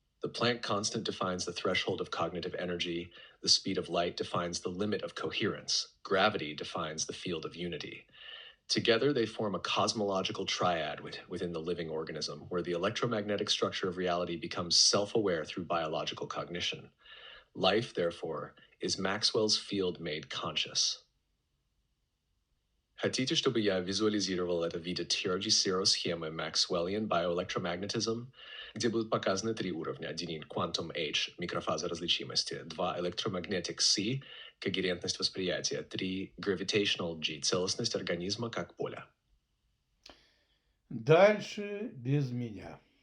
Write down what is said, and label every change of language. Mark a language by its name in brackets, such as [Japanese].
[English] The Planck constant defines the threshold of cognitive energy, the speed of light defines the limit of coherence, gravity defines the field of unity. Together, they form a cosmological triad within the living organism, where the electromagnetic structure of reality becomes self-aware through biological cognition. Life, therefore, is Maxwell's field made conscious. [Russian] Хотите, чтобы я визуализировал это в виде теории-схемы [English] Maxwellian bioelectromagnetism, [Russian] где будут показаны три уровня. Один [English] quantum [Russian] H, микрофаза различимости. 2 [English] electromagnetic [Russian] C, когерентность восприятия. 3 [English] gravitational [Russian] G, целостность организма как поля. Дальше без меня.